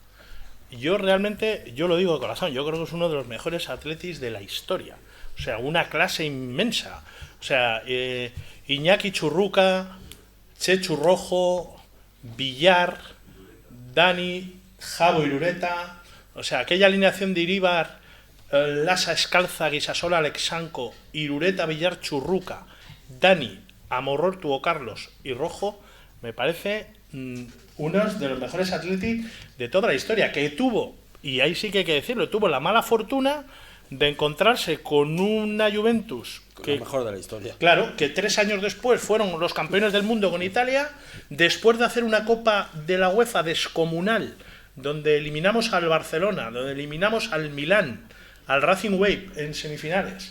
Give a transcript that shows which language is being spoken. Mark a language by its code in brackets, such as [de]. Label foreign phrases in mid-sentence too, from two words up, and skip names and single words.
[es] Yo realmente, yo lo digo de corazón, yo creo que es uno de los mejores atletis de la historia. O sea, una clase inmensa. O sea, Iñaki Churruca, Chechu Rojo, Villar, Dani, Javo Irureta. O sea, aquella alineación de Iríbar, Lasa Escalza, Guisasola, Alexanco, Irureta, Villar, Churruca, Dani, Amorror, Tuvo Carlos y Rojo, me parece uno de los mejores atletis de toda la historia, que tuvo, y ahí sí que hay que decirlo, tuvo la mala fortuna de encontrarse con una Juventus que, lo mejor de la historia. Claro, que 3 años después fueron los campeones del mundo con Italia, después de hacer una Copa de la UEFA descomunal, donde eliminamos al Barcelona, donde eliminamos al Milán, al Racing Wave en semifinales.